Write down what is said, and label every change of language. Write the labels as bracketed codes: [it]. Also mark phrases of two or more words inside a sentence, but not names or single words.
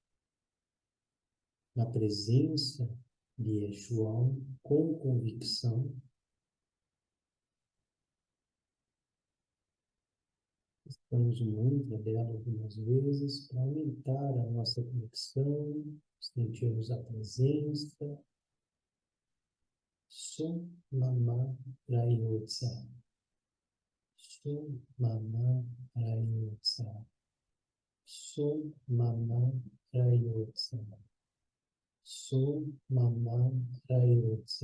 [pt] na presença de Yeshua, com convicção, Repitamos o mantra dela algumas vezes para aumentar a nossa conexão, sentirmos a presença. Sum Mama Rayotsa. Sum Mama Rayotsa. Sum Mama Rayotsa. Sum Mama Rayotsa.